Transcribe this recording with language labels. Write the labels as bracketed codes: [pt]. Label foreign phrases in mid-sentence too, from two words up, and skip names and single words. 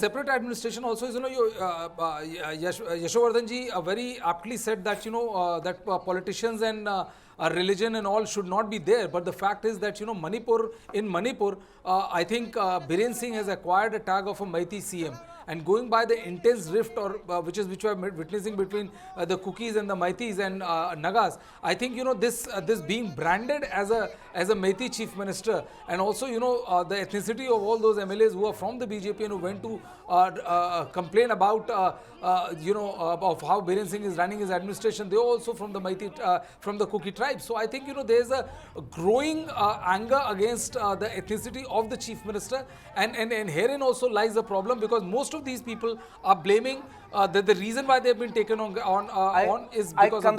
[en] Separate administration also is, you know, Yashovardhan ji very aptly said that, you know, that politicians and religion and all should not be there. But the fact is that, you know, in Manipur, I think Biren Singh has acquired a tag of a Meitei CM. And going by the intense rift, or which we are witnessing between the Kukkis and the Meiteis and Nagas, I think, you know, this being branded as a Meitei chief minister, and also, you know, the ethnicity of all those MLAs who are from the BJP and who went to complain about you know, of how Biren Singh is running his administration, they are also from the Meitei, from the Kukki tribe. So I think, you know, there is a growing anger against the ethnicity of the chief minister, and herein also lies the problem, because most of these people are blaming that the reason why they have been taken on is because of that.